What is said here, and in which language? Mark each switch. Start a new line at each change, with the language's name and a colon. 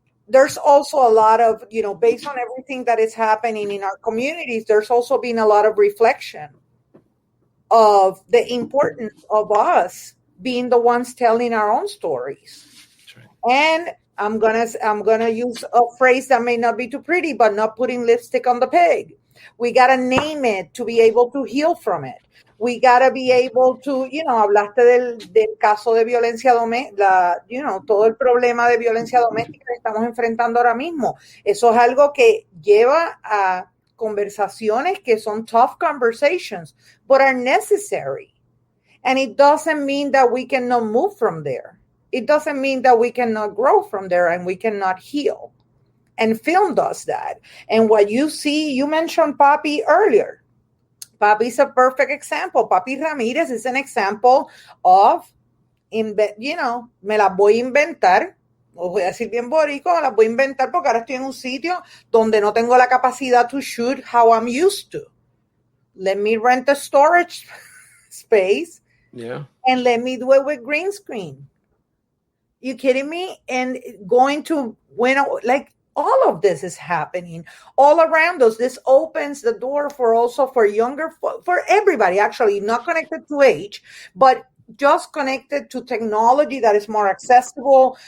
English: There's also a lot of, based on everything that is happening in our communities, there's also been a lot of reflection of the importance of us being the ones telling our own stories. Right. And I'm gonna use a phrase that may not be too pretty, but not putting lipstick on the pig. We gotta name it to be able to heal from it. We gotta be able to,
Spanish: hablaste del caso de violencia doméstica, todo el problema de violencia doméstica que estamos enfrentando ahora mismo. Eso es algo que lleva a conversaciones que son
English: tough conversations, but are necessary. And it doesn't mean that we cannot move from there. It doesn't mean that we cannot grow from there and we cannot heal. And film does that. And what you see, you mentioned Papi earlier. Papi is a perfect example.
Spanish: Papi Ramírez
English: is an example of,
Spanish: me las voy a inventar. Os voy a decir bien borico, me las voy a inventar porque ahora estoy en un sitio donde no tengo la capacidad
English: to shoot how I'm used to. Let me rent a storage space. Yeah. And let me do it with green screen. You kidding me? And going to all of this is happening all around us. This opens the door for younger, for everybody, actually, not connected to age, but just connected to technology that is more accessible.